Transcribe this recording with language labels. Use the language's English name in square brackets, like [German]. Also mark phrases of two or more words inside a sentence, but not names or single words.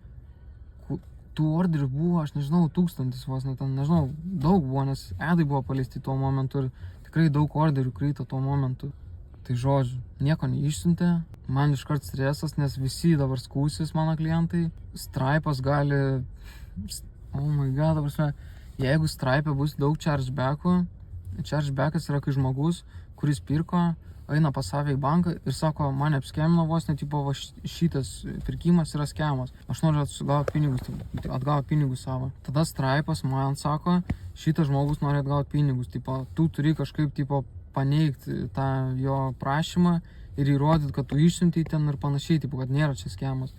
[Lithuanian] Tų orderių buvo, aš nežinau, 1000 vos, net ten, nežinau, daug buvo, nes edai buvo paleisti tuo momentu ir tikrai daug orderių kryto tuo momentu. Tai žodžiu, nieko neišsiuntė, man iškart stresas, nes visi dabar skūsis mano klientai. Stripe'as gali, [English] oh my god, [Lithuanian] dabar prasme, jeigu Stripe'e bus daug chargeback'ų, chargebackas yra kai žmogus, kuris pirko, eina pas save į banką ir sako, mane apskemino vos, net tipo, šitas pirkimas yra skemas. Aš noriu atgauti pinigus savo. Tada Stripe'as man sako, šitas žmogus nori atgauti pinigus, tipo, tu turi kažkaip, tipo, paneigti tą jo prašymą ir įrodyti, kad tu išsiuntei ten ir panašiai, tipo, kad nėra čia skemas.